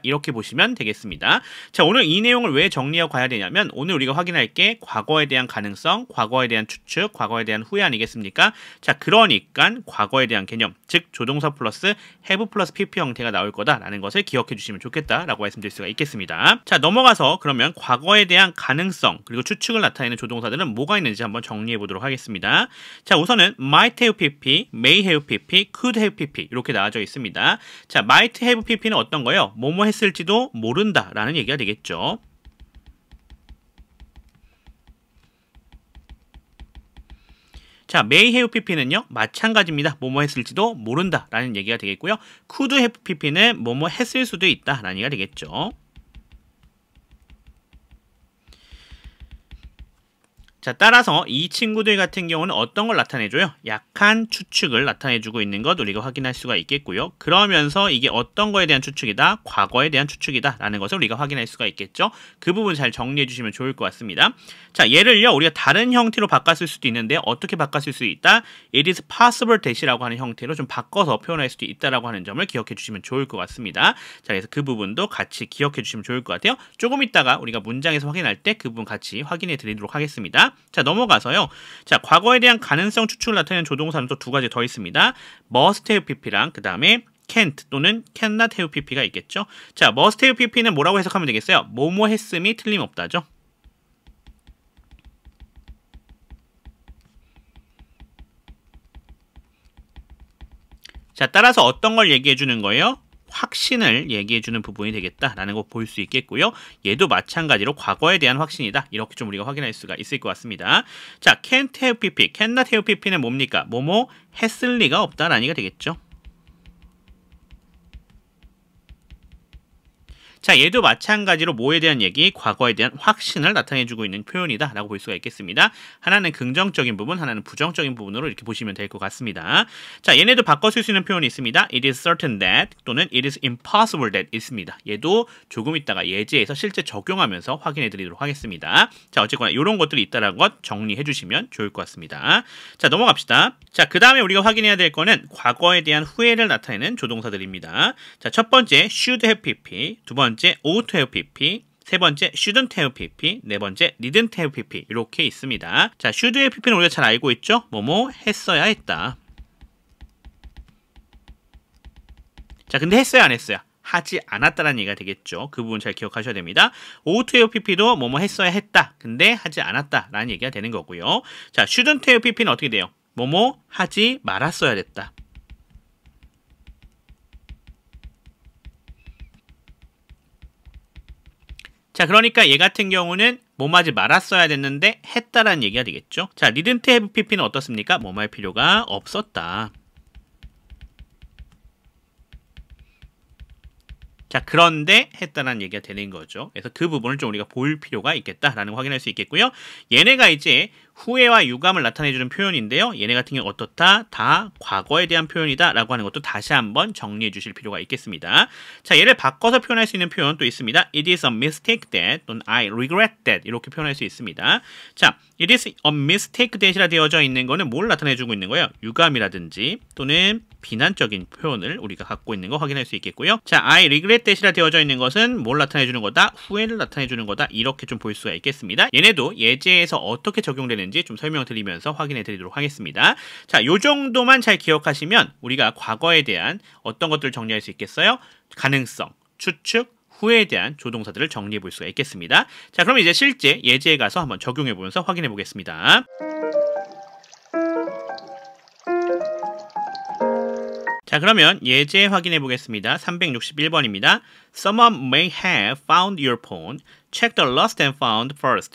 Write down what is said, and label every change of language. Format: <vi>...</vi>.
<ko>이렇게 보시면 되겠습니다. 자, 오늘 이 내용을 왜 정리하고 가야 되냐면 오늘 우리가 확인할 게 과거에 대한 가능성, 과거에 대한 추측, 과거에 대한 후회 아니겠습니까? 자, 그러니까 과거에 대한 개념, 즉 조동사 플러스 have 플러스 pp 형태가 나올 거다라는 것을 기억해 주시면 좋겠다라고 말씀드릴 수가 있겠습니다. 자, 넘어가서 그러면 과거에 대한 가능성 그리고 추측을 나타내는 조동사들은 뭐가 있는지 한번 정리해 보도록 하겠습니다. 자, 우선은</ko> <en>might have pp, may have pp,</en> <ko>could have pp 이렇게 나와져 있습니다. 자,</ko> <en>might have pp</en> <ko>는 어떤 거예요? 뭐뭐 했을지도 모른다 라는 얘기가 되겠죠. 자,</ko> <en>may have pp</en> <ko>는요, 마찬가지입니다. 뭐뭐 했을지도 모른다 라는 얘기가 되겠고요.</ko> <en>could have pp</en> <ko>는 뭐뭐 했을 수도 있다 라는 얘기가 되겠죠. 자, 따라서 이 친구들 같은 경우는 어떤 걸 나타내줘요? 약한 추측을 나타내주고 있는 것 우리가 확인할 수가 있겠고요. 그러면서 이게 어떤 거에 대한 추측이다? 과거에 대한 추측이다 라는 것을 우리가 확인할 수가 있겠죠. 그 부분 잘 정리해 주시면 좋을 것 같습니다. 자, 얘를요 우리가 다른 형태로 바꿨을 수도 있는데 어떻게 바꿨을 수 있다?</ko> <en>It is possible that</en> <ko>이라고 하는 형태로 좀 바꿔서 표현할 수도 있다라고 하는 점을 기억해 주시면 좋을 것 같습니다. 자, 그래서 그 부분도 같이 기억해 주시면 좋을 것 같아요. 조금 있다가 우리가 문장에서 확인할 때 그 부분 같이 확인해 드리도록 하겠습니다. 자, 넘어가서요. 자, 과거에 대한 가능성 추측을 나타내는 조동사는 또 두 가지 더 있습니다.</ko> <en>must have pp</en> <ko>랑 그 다음에 can't 또는</ko> <en>cannot have pp</en> <ko>가 있겠죠. 자,</ko> <en>must have pp</en> <ko>는 뭐라고 해석하면 되겠어요? 뭐뭐 했음이 틀림없다죠. 자, 따라서 어떤 걸 얘기해 주는 거예요? 확신을 얘기해주는 부분이 되겠다라는 거 볼 수 있겠고요. 얘도 마찬가지로 과거에 대한 확신이다. 이렇게 좀 우리가 확인할 수가 있을 것 같습니다. 자,</ko> <en>can't have pp, cannot have pp</en> <ko>는 뭡니까? 뭐뭐 했을 리가 없다라는 얘기가 되겠죠. 자, 얘도 마찬가지로 뭐에 대한 얘기? 과거에 대한 확신을 나타내주고 있는 표현이다 라고 볼 수가 있겠습니다. 하나는 긍정적인 부분, 하나는 부정적인 부분으로 이렇게 보시면 될 것 같습니다. 자, 얘네도 바꿔 쓸 수 있는 표현이 있습니다.</ko> <en>It is certain that</en> <ko>또는</ko> <en>It is impossible that</en> <ko>있습니다. 얘도 조금 있다가 예제에서 실제 적용하면서 확인해 드리도록 하겠습니다. 자, 어쨌거나 이런 것들이 있다는 것 정리해 주시면 좋을 것 같습니다. 자, 넘어갑시다. 자, 그 다음에 우리가 확인해야 될 거는 과거에 대한 후회를 나타내는 조동사들입니다. 자, 첫 번째</ko> <en>should have pp,</en> <ko>두 번째</ko> <en>ought to have pp,</en> <ko>세 번째</ko> <en>shouldn't have pp,</en> <ko>네 번째</ko> <en>didn't have pp</en> <ko>이렇게 있습니다. 자,</ko> <en>should have pp</en> <ko>는 우리가 잘 알고 있죠? 뭐뭐 했어야 했다. 자, 근데 했어야 안 했어야? 하지 않았다라는 얘기가 되겠죠. 그 부분 잘 기억하셔야 됩니다.</ko> <en>ought to have pp</en> <ko>도 뭐뭐 했어야 했다. 근데 하지 않았다라는 얘기가 되는 거고요. 자,</ko> <en>shouldn't have pp</en> <ko>는 어떻게 돼요? 뭐뭐 하지 말았어야 됐다. 자, 그러니까 얘 같은 경우는 뭐뭐 하지 말았어야 됐는데 했다라는 얘기가 되겠죠. 자,</ko> <en>didn't have pp</en> <ko>는 어떻습니까? 뭐뭐 할 필요가 없었다. 자, 그런데 했다는 얘기가 되는 거죠. 그래서 그 부분을 좀 우리가 볼 필요가 있겠다라는 거 확인할 수 있겠고요. 얘네가 이제 후회와 유감을 나타내주는 표현인데요. 얘네 같은 경우 어떻다? 다 과거에 대한 표현이다 라고 하는 것도 다시 한번 정리해 주실 필요가 있겠습니다. 자, 얘를 바꿔서 표현할 수 있는 표현 또 있습니다.</ko> <en>It is a mistake that</en> <ko>또는</ko> <en>I regret that</en> <ko>이렇게 표현할 수 있습니다. 자,</ko> <en>it is a mistake that</en> <ko>이라 되어져 있는 거는 뭘 나타내주고 있는 거예요? 유감이라든지 또는 비난적인 표현을 우리가 갖고 있는 거 확인할 수 있겠고요. 자,</ko> <en>I regret that</en> <ko>이라 되어져 있는 것은 뭘 나타내주는 거다? 후회를 나타내주는 거다. 이렇게 좀 볼 수가 있겠습니다. 얘네도 예제에서 어떻게 적용되는지 좀 설명드리면서 확인해 드리도록 하겠습니다. 자, 요 정도만 잘 기억하시면 우리가 과거에 대한 어떤 것들을 정리할 수 있겠어요? 가능성, 추측, 후회에 대한 조동사들을 정리해 볼 수가 있겠습니다. 자, 그럼 이제 실제 예제에 가서 한번 적용해 보면서 확인해 보겠습니다. 자, 그러면 예제 확인해 보겠습니다. 361번입니다.</ko> <en>Someone may have found your phone. Check the lost and found first.</en>